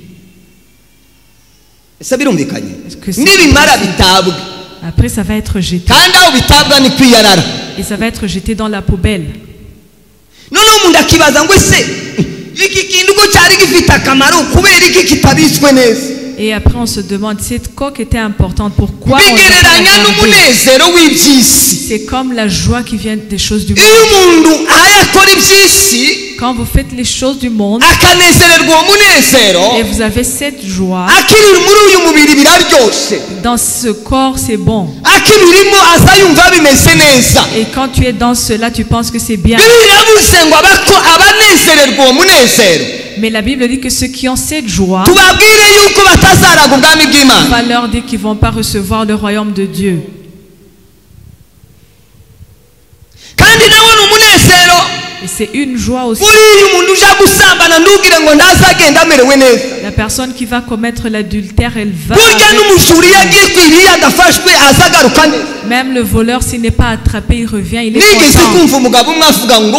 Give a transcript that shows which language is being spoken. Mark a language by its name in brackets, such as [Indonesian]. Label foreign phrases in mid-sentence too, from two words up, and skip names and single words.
[French] Après, ça va être jeté. Et ça va être jeté dans la poubelle. Et Et après on se demande, cette coque était importante, pourquoi on [Rundi] bigereranya n'umunezero w'iby'isi. [French] C'est comme la joie qui vient des choses du monde. [Rundi] Iyo umuntu ayakora iby'isi, [French] quand vous faites les choses du monde [Rundi] akanezererwa uwo munezero, [French] et vous avez cette joie, [Rundi] akiri muri uyu mubiri biraryoshe, [French] dans ce corps c'est bon. [Rundi] akibirimo aza yumva bimeze neza. [French] Et quand tu es dans cela, tu penses que c'est bien. [Rundi] Biravuze ngo abanezererwa uwo munezero, [French] mais la Bible dit que ceux qui ont cette joie, [Rundi] tubabwire yuko batazaraga ubwami bw'Imana. [French] on va leur dire qu'ils ne vont pas recevoir le royaume de Dieu. [Rundi] Kandi nawe n'umunezero. [French] Et c'est une joie aussi. La personne qui va commettre l'adultère, elle va. Même le voleur, s'il n'est pas attrapé, il revient, il est content.